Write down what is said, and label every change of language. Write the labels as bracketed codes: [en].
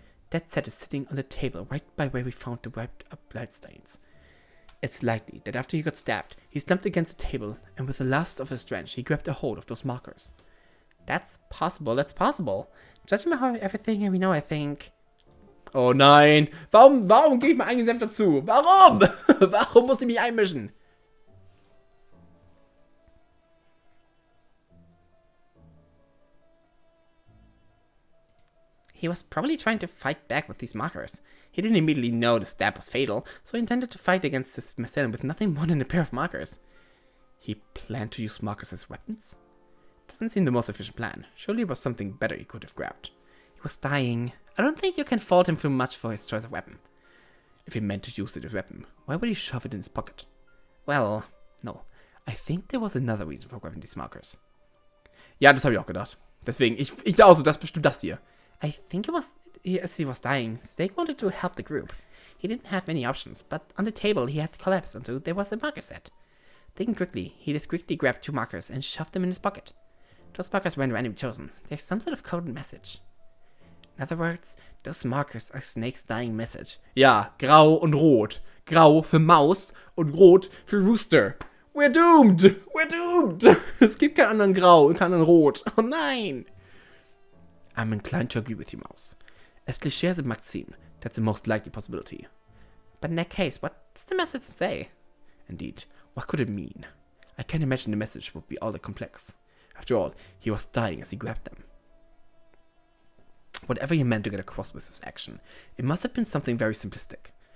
[en] That set is sitting on the table right by where we found the wiped up bloodstains. It's likely that after he got stabbed, he slumped against the table, and with the last of his strength, he grabbed a hold of those markers. That's possible. Judging by how everything we know, I think... [de] Oh nein! Warum gebe ich mir einen Senf dazu? Warum? Warum muss ich mich einmischen? [en] He was probably trying to fight back with these markers. He didn't immediately know the stab was fatal, so he intended to fight against his assailant with nothing more than a pair of markers. He planned to use markers as weapons? Doesn't seem the most efficient plan. Surely it was something better he could have grabbed. He was dying. I don't think you can fault him too much for his choice of weapon. If he meant to use it as a weapon, why would he shove it in his pocket? Well, no. I think there was another reason for grabbing these markers. [de] Ja, das habe ich auch gedacht. Deswegen, ich also, das ist bestimmt das hier. [en] I think it was, as he was dying, Snake wanted to help the group. He didn't have many options, but on the table he had collapsed onto there was a marker set. Thinking quickly, he discreetly grabbed 2 markers and shoved them in his pocket. Those markers weren't randomly chosen. There's some sort of coded message. In other words, those markers are Snake's dying message. [de] Ja, grau und rot. Grau für Maus und rot für Rooster. [en] We're doomed! We're doomed! [de] Es gibt keinen anderen Grau und keinen anderen Rot. Oh nein! [en] I'm inclined to agree with you, Mouse. As cliché as it might seem, that's the most likely possibility. But in that case, what's the message to say? Indeed, what could it mean? I can't imagine the message would be all that complex. After all, he was dying as he grabbed them. Whatever he meant to get across with this action, it must have been something very simplistic.